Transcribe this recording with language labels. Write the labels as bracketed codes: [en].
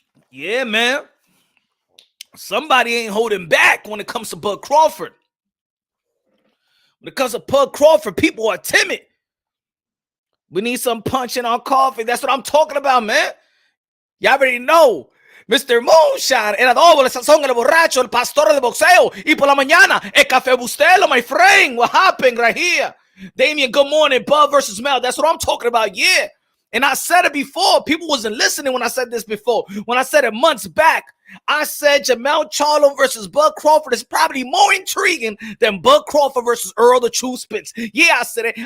[en] Yeah, man. Somebody ain't holding back when it comes to Bud Crawford. When it comes to Bud Crawford, people are timid. We need some punch in our coffee. That's what I'm talking about, man. Y'all already know. Mr. [es] Moonshine, el adobo, el sazón, el borracho, el pastor de boxeo. Y por la mañana, el café bustelo, [en] my friend. What happened right here? Damien, good morning. Bud versus Mel. That's what I'm talking about, yeah. And I said it before. People wasn't listening when I said this before. When I said it months back. I said Jermell Charlo versus Bud Crawford is probably more intriguing than Bud Crawford versus Errol the True Spence. Yeah, I said it.